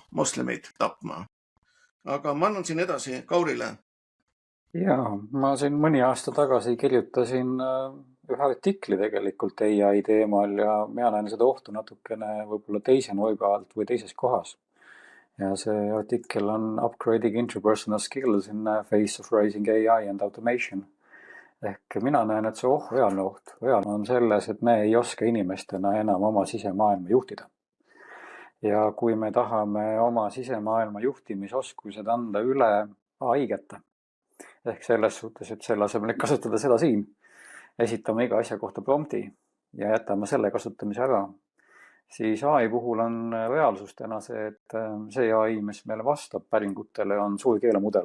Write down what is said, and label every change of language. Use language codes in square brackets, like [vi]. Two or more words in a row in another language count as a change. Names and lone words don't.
[et] Aga ma annan siin edasi Kaurile. Jaa, ma siin mõni aasta tagasi kirjutasin ühe artikli tegelikult AI teemal ja mina näen seda ohtu natukene võib-olla teise nurga alt või teises kohas. Ja see artikkel on Upgrading Interpersonal Skills in the Face of Rising AI and Automation. Ehk mina näen, et see reaalne oht on selles, et me ei oska inimestena enam oma sisemaailma juhtida. Ja kui me tahame oma sisemaailma juhtimisoskused anda üle AI-geta, ehk selles suhtes, et selle asemel, et kasutada seda siin, esitame iga asja kohta prompti ja jätame selle kasutamise ära, siis AI puhul on reaalsus täna see, et see AI, mis meile vastab päringutele, on suur keelemudel.